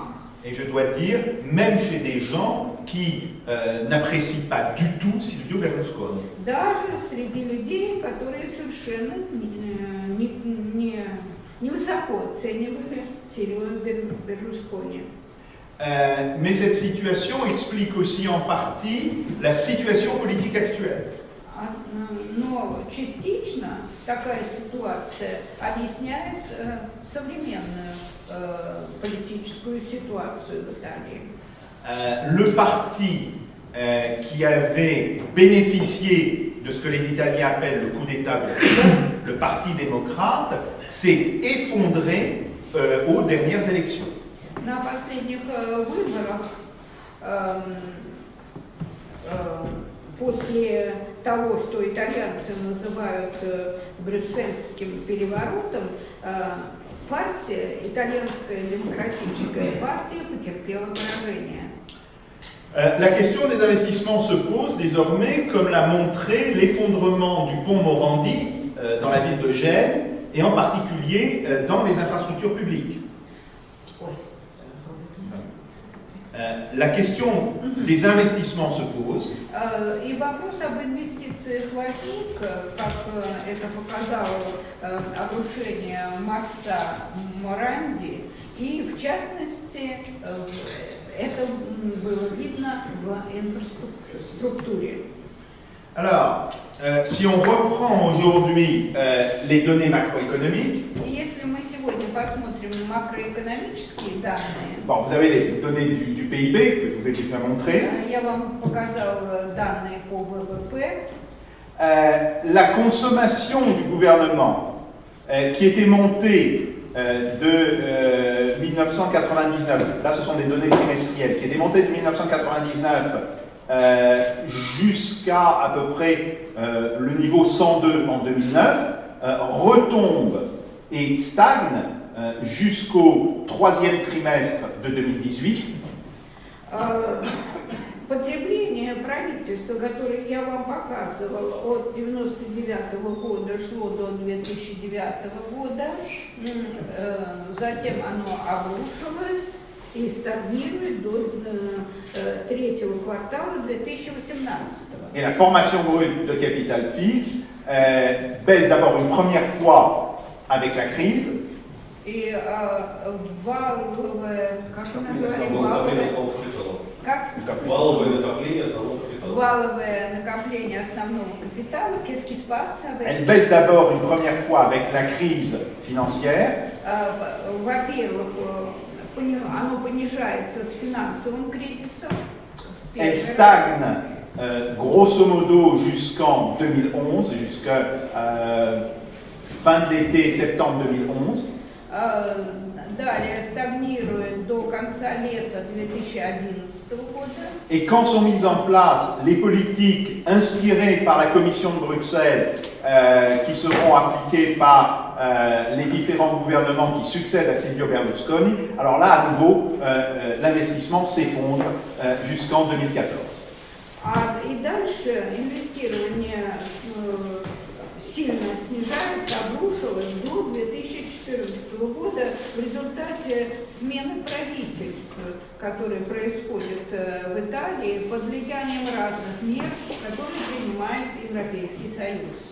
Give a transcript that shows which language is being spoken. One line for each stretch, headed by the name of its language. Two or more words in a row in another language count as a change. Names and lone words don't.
French: Et je dois dire, même chez des gens qui n'apprécient pas du tout Silvio Berlusconi.
Russian: Даже среди людей, которые совершенно невысоко оценивали Сильвио Берлускони.
French: Mais cette situation explique aussi en partie la situation politique actuelle.
Russian: Но частично такая ситуация объясняет современную политическую ситуацию в Италии.
French: Le parti qui avait bénéficié de ce que les Italiens appellent le coup d'État, le Parti démocrate, s'est effondré aux dernières élections.
Russian: На последних выборах, после того, что итальянцы называют брюссельским переворотом, итальянская демократическая партия потерпела поражение.
French: La question des investissements se pose désormais, comme l'a montré l'effondrement du pont Morandi dans la ville de Gênes, et en particulier dans les infrastructures publiques. La question des investissements se pose.
Russian: И вопрос об инвестициях возник, как это показало обрушение моста Моранди, и в частности это было видно в инфраструктуре.
French: Alors, si on reprend aujourd'hui les données macroéconomiques,
Russian: И если мы сегодня посмотрим макроэкономические данные,
French: bon, vous avez les données du PIB que je vous ai déjà montré.
Russian: я вам показал данные по ВВП.
French: La consommation du gouvernement qui était montée de 1999, là ce sont des données trimestrielles, qui était montée de 1999 jusqu'à à peu près le niveau 102 en 2009, retombe et stagne jusqu'au troisième trimestre de 2018.
Russian: Потребление правительства, которое я вам показывал, от 1999 года шло до 2009 года, затем оно обрушилось и стагнирует до третьего квартала 2018.
French: Et la formation brute de capital fixe baisse d'abord une première fois avec la crise.
Russian: И валовое, как она говорит, Основное накопление основного капитала. как? Валовое накопление основного капитала. Валовое накопление основного капитала,
French: qu'est-ce qui se passe avec... Elle baisse d'abord une première fois avec la crise financière.
Russian: Во-первых, оно понижается с финансовым кризисом.
French: Elle stagne grosso modo jusqu'en 2011, jusqu'à fin de l'été, septembre 2011.
Russian: Далее стагнирует до конца лета 2011 года.
French: Et quand sont mises en place les politiques inspirées par la Commission de Bruxelles, qui seront appliquées par les différents gouvernements qui succèdent à Silvio Berlusconi, alors là, à nouveau, l'investissement s'effondre jusqu'en 2014.
Russian: И дальше инвестирование сильно снижается, обрушилось до 2014 года в результате смены правительства, которое происходит в Италии под влиянием разных мер, которые принимает Европейский Союз.